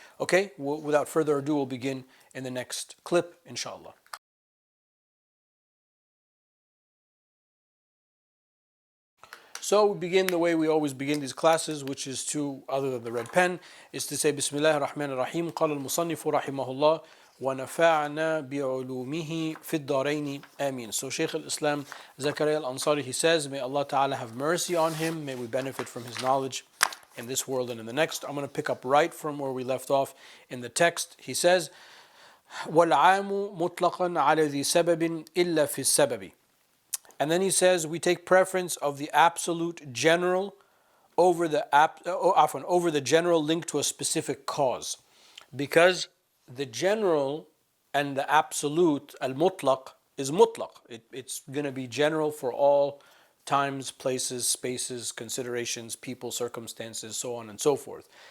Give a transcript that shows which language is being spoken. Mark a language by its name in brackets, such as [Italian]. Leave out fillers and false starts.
[English] Okay, without further ado, we'll begin in the next clip, inshallah. So we begin the way we always begin these classes, which is to, other than the red pen, is to say Bismillah ar-Rahman ar-Rahim. [Arabic] قال المصنف رحمه الله ونفعنا بعلومه في الدارين آمين. [English] So Shaykh al-Islam Zakaria al-Ansari, he says, may Allah Ta'ala have mercy on him, may we benefit from his knowledge in this world and in the next. I'm going to pick up right from where we left off in the text. He says, [Arabic] وَالْعَامُ مُطْلَقًا عَلَى ذِي سَبَبٍ إِلَّا فِي السَّبَبِ. [English] And then he says, we take preference of the absolute general over the general linked to a specific cause. Because the general and the absolute, al-mutlaq, is mutlaq. It's going to be general for all times, places, spaces, considerations, people, circumstances, so on and so forth.